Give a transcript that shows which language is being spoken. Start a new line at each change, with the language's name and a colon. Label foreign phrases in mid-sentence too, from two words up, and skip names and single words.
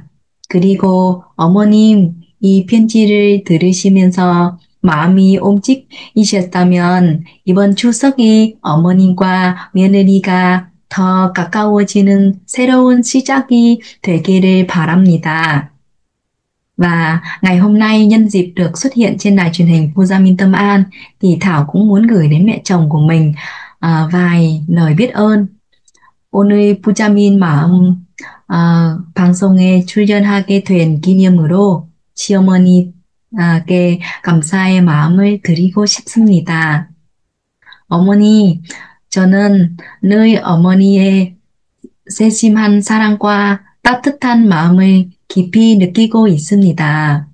Korean: 그리고 어머님, 이 편지를 들으시면서 마음이 움직이셨다면 이번 추석이 어머님과 며느리가 더 가까워지는 새로운 시작이 되기를 바랍니다.
Vietnamese: Và ngày hôm nay nhân dịp được xuất hiện trên đài truyền hình Fujamin Tâm An thì Thảo cũng muốn gửi đến mẹ chồng của mình vài lời biết ơn.
Korean: 오늘 부자민 마음 방송에 출연하게 된 기념으로 시어머니께 감사의 마음을 드리고 싶습니다. 어머니, 저는 늘 어머니의 세심한 사랑과 따뜻한 마음을 깊이 느끼고 있습니다.